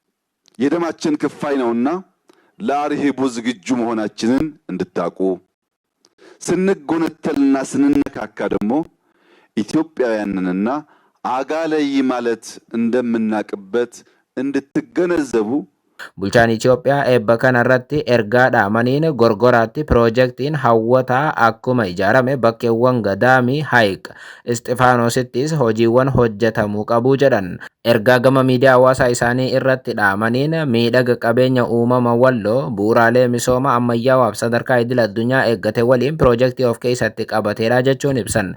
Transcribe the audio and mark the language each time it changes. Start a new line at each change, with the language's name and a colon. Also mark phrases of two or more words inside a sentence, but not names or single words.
Amharic: የደማችን ክፋይ ነውና ለአርሂቡ ዝግጁ መሆናችንን እንድታቁ ስንጎነተልና ስንነካካ ደግሞ ኢትዮጵያውያንንና አጋለይ ማለት እንደምናቅበት እንድትገነዘቡ
Oromo: Bulchaan Itoophiyaa eebba kanarratti ergaadha maniin gorgoraatti piroojeektiin hawwataa akkuma ijaarame bakkeewwan Gadaamii Haayiq Isxifaanoosittis hojiiwwan hojjetamuu qabu jedhan. Ergaa gama miidiyaa hawaasaa isaanii irratti dhaamaniin miidhaga qabeenya uumama Walloo bu'uuraalee misooma ammayyaawaa fi sadarkaa idil addunyaa eeggate waliin piroojeektii of keessatti qabateedha jechuun ibsan.